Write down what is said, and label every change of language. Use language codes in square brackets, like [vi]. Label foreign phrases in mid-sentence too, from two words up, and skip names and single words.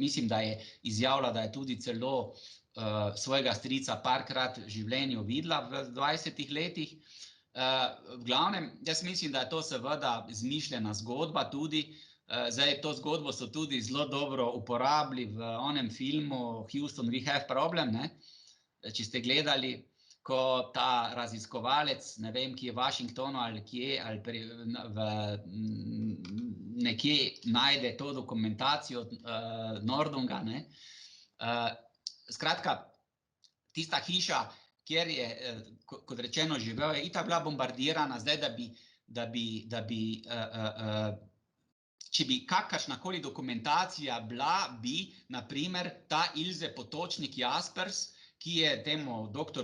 [sl] Mislim, da je izjavila, da je tudi celo svojega strica parkrat v življenju videla v 20-ih letih. V glavnem, jaz mislim, da je to seveda izmišljena zgodba tudi, Zdaj, to zgodbo so tudi zelo dobro uporabili v onem filmu Houston, we have problem, ne? Če ste gledali, ko ta raziskovalec, ne vem, ki je v Washingtonu ali kje, ali nekje najde to dokumentacijo Nordunga, ne? Skratka, tista hiša, kjer je, kot rečeno, živel, je itak bila bombardirana, zdaj, da bi če bi kakršnakoli dokumentacija bila, bi, na primer, ta Ilze Potočnik Jaspers, ki je temu dr.